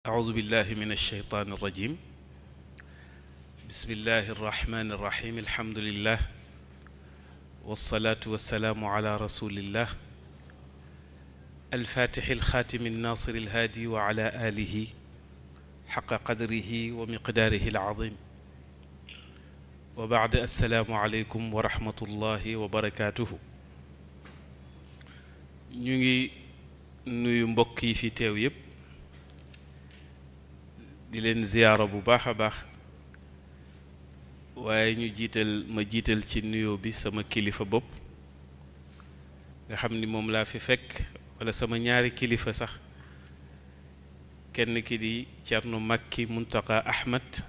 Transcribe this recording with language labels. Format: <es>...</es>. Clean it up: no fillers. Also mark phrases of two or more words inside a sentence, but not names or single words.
<ar>أعوذ بالله من الشيطان الرجيم بسم الله الرحمن الرحيم الحمد لله والصلاة والسلام على رسول الله الفاتح الخاتم الناصر الهادي وعلى آله حق قدره ومقداره العظيم وبعد السلام عليكم ورحمة الله وبركاته</ar> <wo>نيجي nuyu mbokk yi fi teew yépp di leen ziyaara bu baax a baax waaye ma jiital ci nuyoo bi sama kilifa bopp nga xam ni moom laa fi fekk wala sama ñaari kilifa sax kenn ki di Thierno Makki Muntaka Ahmad</wo>